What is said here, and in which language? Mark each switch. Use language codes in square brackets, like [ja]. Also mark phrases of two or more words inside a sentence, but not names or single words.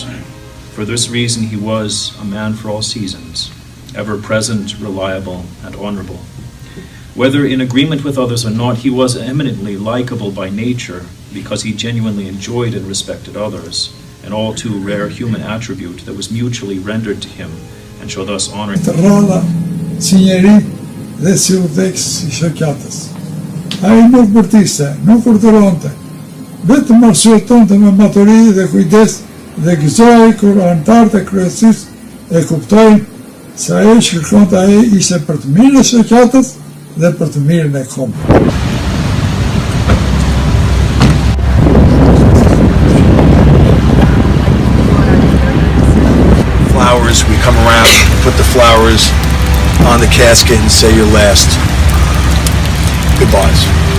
[en] For this reason, he was a man for all seasons, ever present, reliable, and honorable. Whether in agreement with others or not, he was eminently likable by nature because he genuinely enjoyed and respected others, an all too rare human attribute that was mutually rendered to him and shall thus honor him. [sq] Dhe si u dheks si shoqatës. Ai nuk bërtiste, nuk urdhëronte, vetëm arsyetonte me maturi dhe kujdes dhe gëzoi kur anëtarët e kryesisë e kuptojnë se ajo që kërkonte ai ishte për të mirën e shoqatës dhe për të mirën e kombit. [en] Flowers, we come around, put the flowers on the casket and say your last goodbyes.